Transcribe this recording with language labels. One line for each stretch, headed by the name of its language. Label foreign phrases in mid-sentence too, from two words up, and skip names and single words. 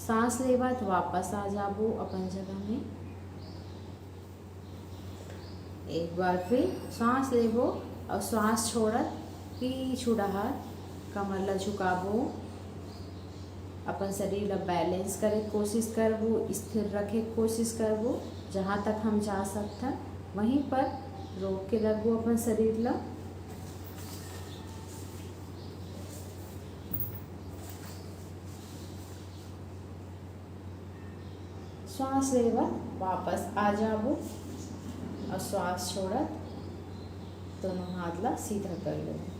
Chhattisgarhi: सांस लेवत वापस आ जाबो अपन जगह में। एक बार फिर सांस लेबो और सांस छोड़त पीछू डहर कमर ला झुकाबो। अपन शरीर ला बैलेंस करे कोशिश करबो, स्थिर रखे कोशिश करबो। जहाँ तक हम जा सकथन वहीं पर रोक के रखबो अपन शरीर ला। श्वास लेवत वापस आ जाबो और श्वास छोड़त दोनों हाथ ला सीधा कर लो।